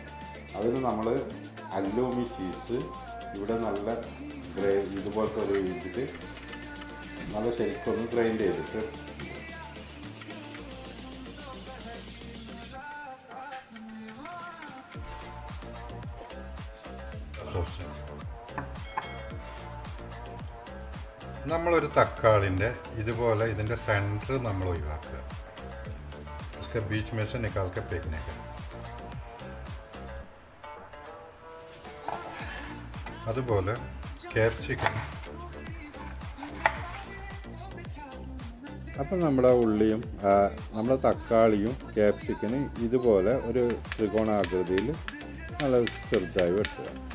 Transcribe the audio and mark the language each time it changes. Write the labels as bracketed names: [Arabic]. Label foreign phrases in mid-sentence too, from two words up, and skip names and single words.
[Malayalam] അതിന് നമ്മൾ അല്ലൂമി ചീസ് ഇവിടെ നല്ല ഇതുപോലത്തെ ഒരു ഇതിൽ നല്ല ശരിക്കൊന്ന് ഗ്രൈൻഡ് ചെയ്തിട്ട് നമ്മളൊരു തക്കാളിൻ്റെ ഇതുപോലെ ഇതിൻ്റെ സെൻറ്റർ നമ്മൾ ഒഴിവാക്കുക. [Hindi] इसके बीच में से निकाल के फेंकने का. [Malayalam] അതുപോലെ ക്യാപ്സിക്കം. അപ്പം നമ്മുടെ ഉള്ളിയും നമ്മുടെ തക്കാളിയും ക്യാപ്സിക്കനും ഇതുപോലെ ഒരു ത്രികോണാകൃതിയിൽ നല്ല ചെറുതായി വെട്ടുക.